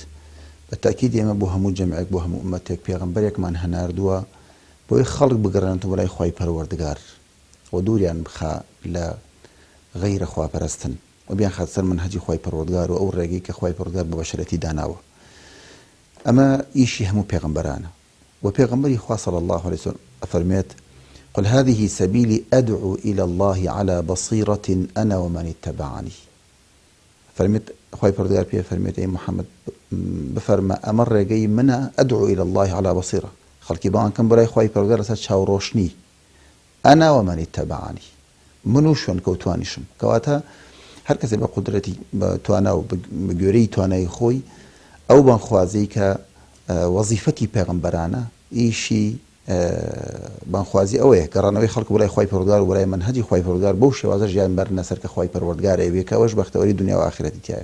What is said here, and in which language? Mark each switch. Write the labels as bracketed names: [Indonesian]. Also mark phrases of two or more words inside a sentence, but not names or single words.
[Central Kurdish] بەتاکید ئێمە بۆ هەموو جەمعێک بۆ هەموو ئومەتێک پێغەمبەرێکمان هەناردووە بۆی خەڵک بگەڕێنەوە بەلای خۆی پەروەردگار و دووریان بخا لە غەیرە خواپەرستن و بیان خات سەر منهەجی خۆی پەروەردگار و ئەو ڕێگەی کە خۆی پەروەردگار بە بەشەرەتی داناوە. ئەمە ئیشی هەموو پێغەمبەرانە و پێغەمبەری خوا [Arabic] صلی الله عليه وسلم [Central Kurdish] ئەفەرمێت [Arabic] قل هذه سبيلي أدعو إلى الله على بصيرة أنا ومن اتبعني. [Central Kurdish] فرميت خواهي پروردگار پێ فرمێت ئەی محەممەد بفەرمە ئەمە ڕێگەی منە [Arabic] أدعو إلى الله على بصيرة، [Central Kurdish] خەڵکی بەڵام کەم بۆلای خواهی پەروەردگار لەسەر چاوڕۆشنی [Arabic] أنا ومن اتبعني، [Central Kurdish] من و شوێن کەوتوانیشم. کەواتە هەر کەسێ بە قودرەتی توانا و بە گوێرەی توانای خۆی ئەو بانخوازەی کە وەزیفەتی پێغەمبەرانە ئیشی بانخوازی ئەوەیە گەڕانەوەی خەڵک بۆلای خۆی پەروەردگار و بۆلای منهەجی خۆی پەروەردگار بەو شێوازە ژیان بەرنە سەر کە خۆی پەروەردگار ئەوێ کە ئەوەش بەختەوەری دنیا و ئاخرەتی تایە.